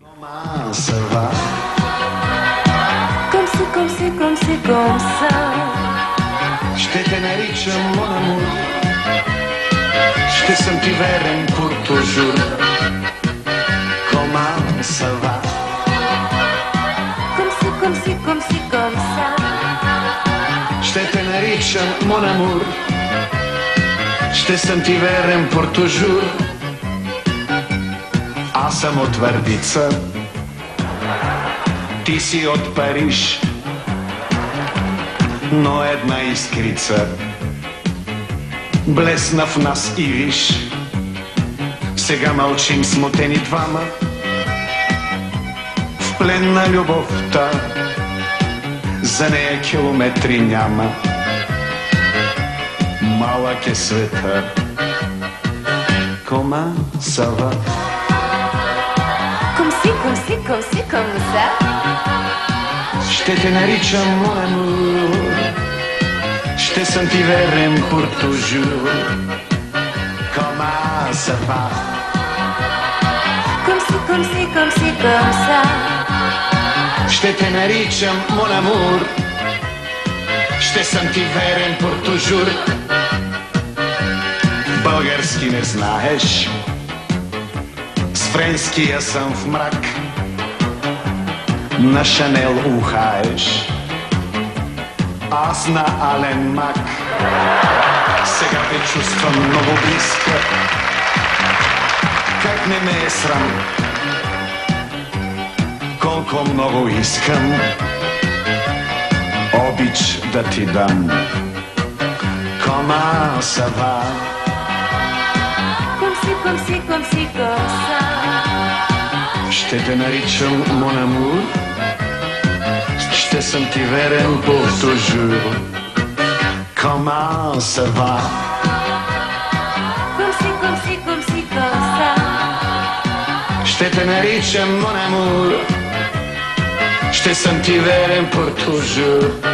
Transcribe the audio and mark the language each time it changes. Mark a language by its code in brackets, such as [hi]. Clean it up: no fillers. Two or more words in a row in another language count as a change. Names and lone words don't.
[fr] Comment ça va? Comme c'est comme ça. [bg] Ще те наричам [fr] mon amour. [bg] Ще съм ти верен [fr] pour toujours. Comment ça va? Comme ça. [bg] Ще те наричам [fr] mon amour. [bg] Ще съм ти верен [fr] pour toujours. [bg] Аз съм от Твърдица, ти си от Париж, но една искрица блесна в нас и виж. Сега мълчим смутени двама, в плен на любовта, за нея километри няма. Малък е света. [fr] Comment ça va? Comme ça. [bg] Ще те наричам [fr] mon amour. [bg] Ще съм ти верен [fr] pour toujours. Comment ça va? Comme ça. [bg] Ще те наричам [fr] mon amour. [bg] Ще съм ти верен [fr] pour toujours. [bg] Български не знаеш, с френския съм в мрак. На Шанел ухаеш, аз на Ален Мак. Сега те чувствам много близка, как не ме е срам, колко много искам обич да ти дам. [fr] Comment ça va? Comme ça. [bg] Ще те наричам [fr] mon amour. [bg] Ще съм ти верен [fr] pour toujours. Comment ça va? Comme ça. [bg] Ще те наричам [fr] mon amour. [bg] Ще съм ти верен [fr] pour toujours.